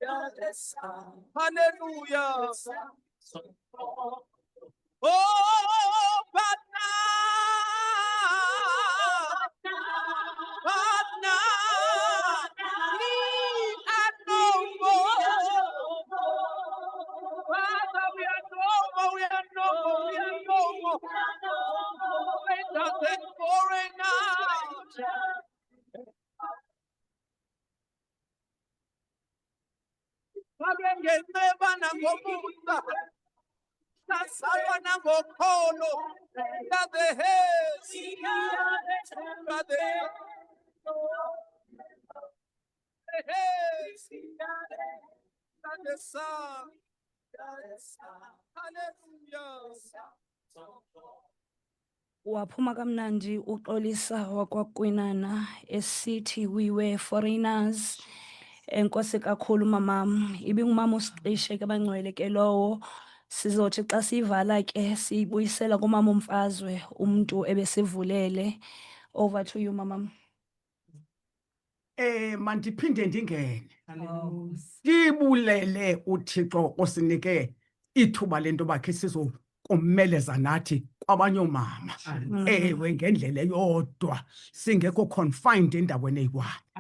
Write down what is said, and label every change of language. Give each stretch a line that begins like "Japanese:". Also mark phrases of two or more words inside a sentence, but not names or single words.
English: Hallelujah. Oh, but now, we are no more. Father, we are no more, we are no more, we are no more. Strangers and foreigners.
Xhosa: Babengezeba nangomusa, sasalwa nangokholo.
English: We are the heads, we are the heads, we are the son. Hallelujah.
Xhosa: Waphuma kamnandi uxolisa wakwaKwinana esithi
English: we were foreigners.
Xhosa: Enkosi kakhulu mamam, ibingumama uSixishe ke bangcwele ke lowo. Sizothi xa siyivala ke siyibuyisela kumama uMfazwe, umuntu ebesivulele.
English: Over to you mamam.
Xhosa: Mandiphinde ndingene. Sibulele uThixo osinike ithuba lento bakhe kummeleza nathi kwabanye omama ewe ngendlela eyodwa singekho confined endaweni eyikwani.